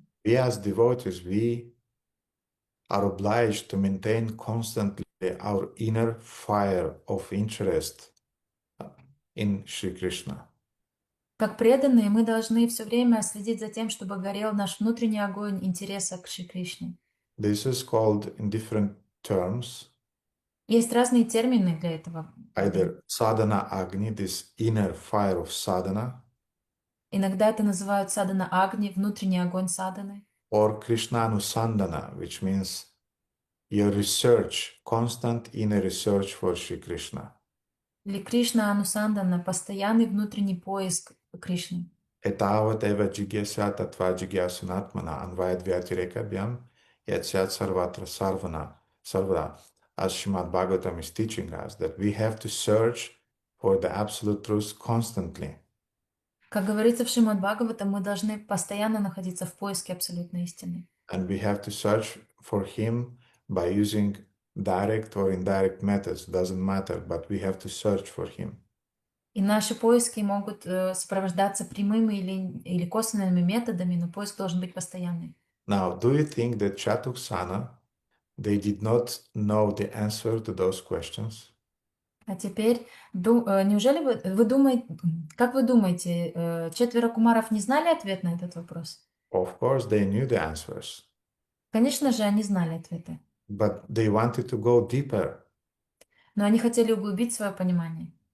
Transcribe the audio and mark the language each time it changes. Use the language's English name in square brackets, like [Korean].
[English] we as devotees, we are obliged to maintain constantly our inner fire of interest in Shri Krishna. [Russian] Как преданные, мы должны все время следить за тем, чтобы горел наш внутренний огонь интереса к Шри Кришне. [English] This is called in different terms, [Russian] Есть разные термины для этого. [English] either sadhana agni, this inner fire of sadhana, [Russian] Иногда это называют садхана агни, внутренний огонь садханы. [English] or Krishnanusandana, which means your research, constant inner research for Shri Krishna. [Russian] Или Кришна Анусандана, постоянный внутренний поиск Кришны. [Sanskrit] Etavat eva jigyasa tatva jigyasunatmana anvayad vyatirekabhyam yatsat sarvatra sarvada. [English] As Srimad Bhagavatam is teaching us, that we have to search for the absolute truth constantly. [Russian] Как говорится в Шримад Бхагаватам, мы должны постоянно находиться в поиске абсолютной истины. [English] And we have to search for him by using direct or indirect methods, doesn't matter, but we have to search for him. [Russian] И наши поиски могут сопровождаться прямыми или косвенными методами, но поиск должен быть постоянный. [English] Now, do you think that Chatuksana, they did not know the answer to those questions? [Russian] А теперь, неужели вы думаете, как вы думаете, четверо кумаров не знали ответ на этот вопрос? [English] Of course, they knew the answers, [Russian] Конечно же, они знали ответы, [English] but they wanted to go deeper. [Russian] но они хотели углубить свое понимание.